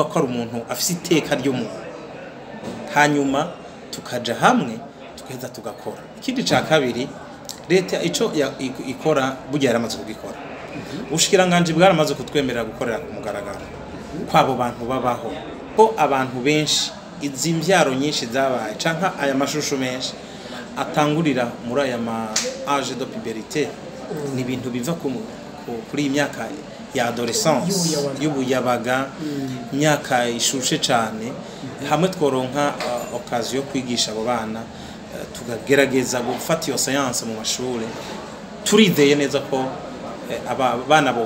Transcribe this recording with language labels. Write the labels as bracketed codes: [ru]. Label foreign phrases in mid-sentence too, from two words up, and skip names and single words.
[rn] ko ari umuntu afise iteka ryo mu hanyuma tukaja hamwe tukeza tugakora ikindi ca kabiri leta ico ikora burya yaramaze kugikora ubushikiranganje bwaramaze kutwemerera gukorera ku mugaragaro kwabo bantu babaho ko abantu benshi izi mbyaro nyinshi zabaye canka aya mashusho menshi atangurira muri aya ma [fr] âge de puberté [rn] ni ibintu biva kuri imyaka ya adolescence y'ubuyabaga imyaka ishushe cane hamwe tworonka occasion yo kwigisha abo bana tugagerageza gufata iyo science mu mashuri turideye neza ko abana bo